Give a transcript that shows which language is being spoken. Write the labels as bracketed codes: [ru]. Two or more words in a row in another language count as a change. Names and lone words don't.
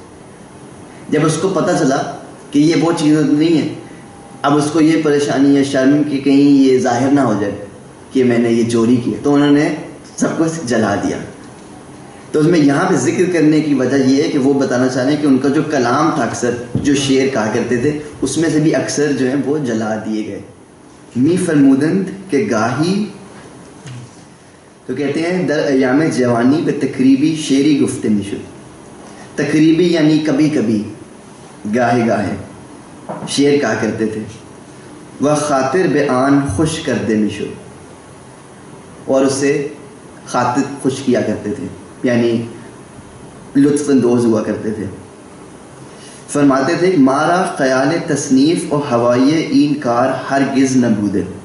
[ur] جب اس کو پتہ چلا کہ یہ وہ چیزیں نہیں ہیں، اب اس کو یہ پریشانی ہے، شرم کہ کہیں یہ ظاہر نہ ہو جائے کہ میں نے یہ چوری کی، تو انہوں نے سب کچھ جلا دیا. تو اس میں یہاں پہ ذکر کرنے کی وجہ یہ ہے کہ وہ بتانا چاہ رہے ہیں کہ ان کا جو کلام تھا، اکثر جو شعر کہا کرتے تھے، اس میں سے بھی اکثر جو ہیں وہ جلا دیے گئے. [fa] می فرمودند کہ گاہی، [ur] تو کہتے ہیں [fa] در ایام جوانی بے تقریبی شعری گفتے میشد. [ur] تقریبی یعنی کبھی کبھی، گاہے گاہے شعر کہا کرتے تھے. [fa] وہ خاطر بے آن خوش کر دے میشد، [ur] اور اسے خاطر خوش کیا کرتے تھے، یعنی لطف اندوز ہوا کرتے تھے. فرماتے تھے [fa] مارا خیال تصنیف و ہوائے این کار ہرگز نہ بودے.